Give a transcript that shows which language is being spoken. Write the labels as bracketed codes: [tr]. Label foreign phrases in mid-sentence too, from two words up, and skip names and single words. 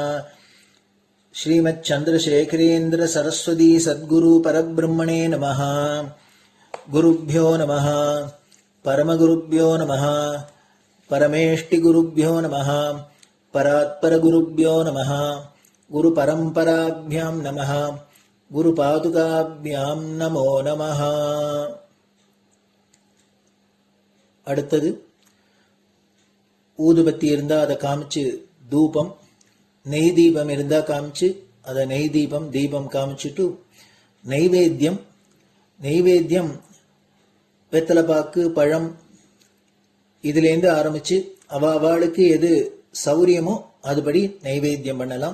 [sa] श्रीमच्चन्द्रशेखरेन्द्र सरस्वती सद्गुरु परब्रह्मणे नमः गुरुभ्यो नमः परमगुरुभ्यो नमः परमेष्टिगुरुभ्यो नमः परात्परगुरुभ्यो नमः गुरुपरम्पराभ्यां नमः गुरुपादुकाभ्यां नमो नमः. [ta] அடுத்தது ஊதுபத்தி இருந்தால் அதை காமிச்சு தூபம், நெய் தீபம் இருந்தா காமிச்சு அதை நெய் தீபம் காமிச்சுட்டு நெய்வேத்தியம் வெத்தலை பாக்கு பழம் இதுலேருந்து ஆரம்பிச்சு அவளுக்கு எது சௌரியமோ அதுபடி நைவேத்தியம் பண்ணலாம்.